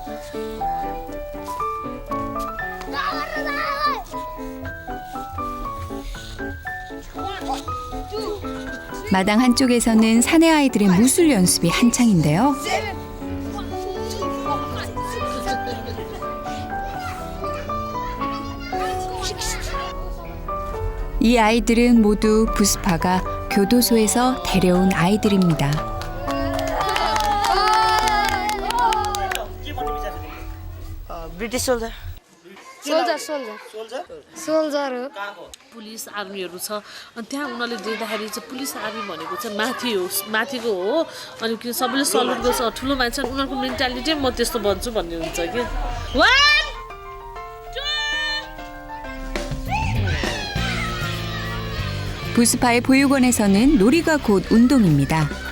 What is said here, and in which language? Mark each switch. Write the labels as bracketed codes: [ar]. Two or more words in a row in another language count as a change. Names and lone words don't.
[ko] 마당 한쪽에서는 사내 아이들의 무술 연습이 한창인데요. 이 아이들은 모두 부스파가 교도소에서 데려온 아이들입니다. [en] British soldier [ne] सोल्जर हो पुलिस आर्मीहरू छ अनि त्यहाँ उनीहरूले देख्दाखेरि चाहिँ पुलिस आर्मी भनेको चाहिँ माथि हो माथिको हो अनि किन सबैले सल्युट गर्छ ठुलो मान्छे उनीहरूको मेन्टालिटी म त्यस्तो भन्छु भन्ने हुन्छ कि [ko] 부스파의 보육원에서는 놀이가 곧 운동입니다.